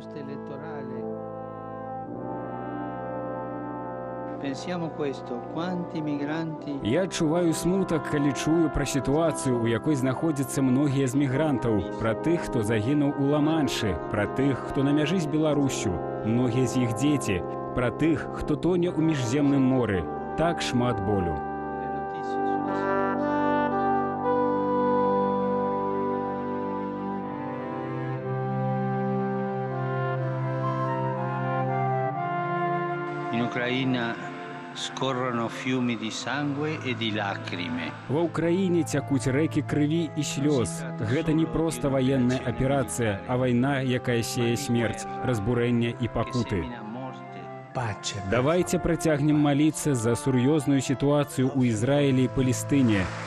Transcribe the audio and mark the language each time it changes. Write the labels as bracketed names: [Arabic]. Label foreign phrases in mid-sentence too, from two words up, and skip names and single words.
[Belarusian] Я адчуваю смутак, калі чую пра сітуацыю, у якой знаходзяцца многія з мігрантаў, пра тых, хто загінуў у Ла-Маншы, пра тых, хто на мяжы з Беларуссю, многія з іх дзеці, пра тых, хто тоне ў міжземным моры. Так шмат болю. [Italian] In Ucraina scorrono fiumi di sangue e di lacrime. [Belarusian] Ва ўкраіне цякуць рэкі крыві і слёз. Гэта не проста ваенная аперацыя, а вайна, якая сее смерць, разбурэнне і пакуты. Давайте працягнем маліцца за сур'ёзную сітуацыю ў Ізраілі і Палестыне.